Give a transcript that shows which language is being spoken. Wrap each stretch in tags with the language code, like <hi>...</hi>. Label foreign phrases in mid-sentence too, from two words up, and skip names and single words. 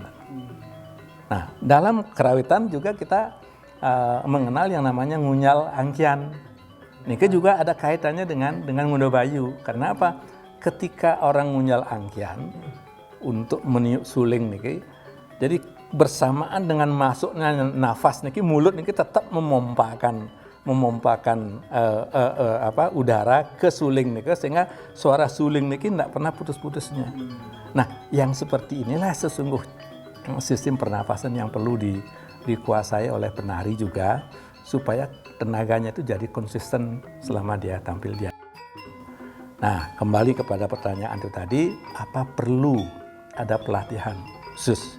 <id>Nah, dalam kerawitan juga kita mengenal yang namanya</id> <ban>ngunyal angkian.</ban> <id>Ini juga ada kaitannya dengan Ngunduh Bayu. Karena apa? Ketika orang</id> <ban>ngunyal angkian</ban> <id>untuk meniup suling niki, jadi bersamaan dengan masuknya nafas niki, mulut niki tetap memompakan udara ke suling niki, sehingga suara suling niki tidak pernah putus-putusnya. Nah, yang seperti inilah sesungguh sistem pernafasan yang perlu dikuasai oleh penari juga, supaya tenaganya itu jadi konsisten selama dia tampil dia. Nah, kembali kepada pertanyaan itu tadi, apa perlu ada pelatihan khusus?</id>